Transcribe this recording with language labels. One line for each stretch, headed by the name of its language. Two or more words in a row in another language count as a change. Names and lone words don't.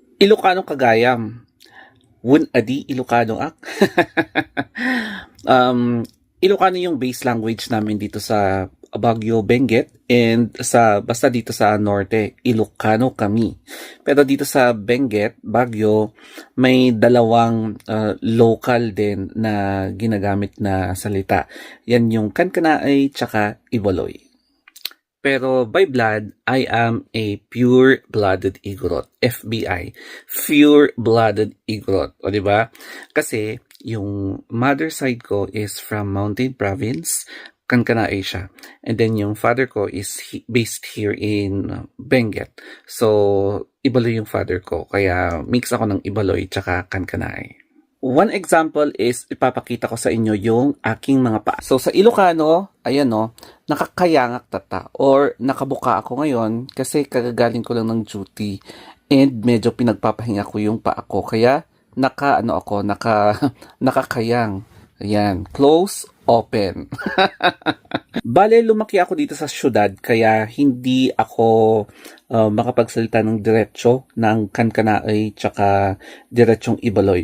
Iloko: Ilocano Kagayam. Wun adi Ilocano ak.
Filipino: um, Ilocano yung
English: base language
Filipino: namin dito sa Baguio, Benguet, and basta dito sa Norte, Ilocano kami. Pero dito sa Benguet, Baguio, may dalawang local din na ginagamit na salita. Yan yung Kankanaay tsaka Ibaloy.
English: Pero by blood, I am a pure-blooded Igorot. FBI. Pure-blooded Igorot.
Filipino: O, di ba? Kasi, yung
English: mother side
Filipino: ko
English: is from Mountain Province,
Filipino: Kankanaey siya.
English: And then,
Filipino: yung father ko
English: is based here in Benguet.
Filipino: So, Ibaloy yung father ko. Kaya, mix ako ng Ibaloy tsaka Kankanaey.
English: One example is
Filipino: ipapakita ko sa inyo yung aking mga paa. So sa Ilocano, ayan no,
Iloko: nakakayangak tata
Filipino: or nakabuka ako ngayon kasi kagagaling ko lang ng duty and medyo pinagpapahinga ko yung paa ko. Kaya nakakayang.
English: Ayan, close, open.
Filipino: Bale, lumaki ako dito sa syudad kaya hindi ako makapagsalita ng diretso ng Kankanaey tsaka diretsong Ibaloy.